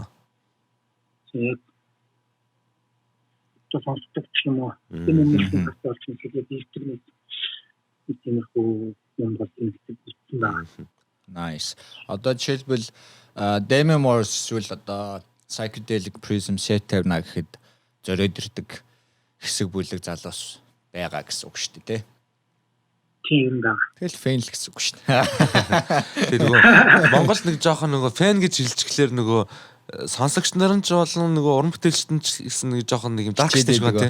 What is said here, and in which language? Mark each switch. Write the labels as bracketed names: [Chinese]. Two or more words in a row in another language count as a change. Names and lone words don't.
[Mongolian] Тэгээд сонсдог ч юм уу. Энэ нэг болж байгаа хэлбэр тиймэрхүү юм бол тийм байна. Nice. Одоо жишээлбэл Demi Moore эсвэл одоо psychedelic prism set тавина гэхэд зориод ирдэг хэсэг бүлэг залуус байгаа гэсэн үг шүү дээ. Тийм да. Тэгэл фэн л гэсэн үг шүү дээ. Тэгээ нөгөө Монгол нэг жоохон нөгөө фэн гэж хэлчихлээр нөгөө сонсогч нарын ч болон нөгөө уран бүтээлчд нь гэсэн нэг жоохон нэг юм дарк гэж байгаа тийм.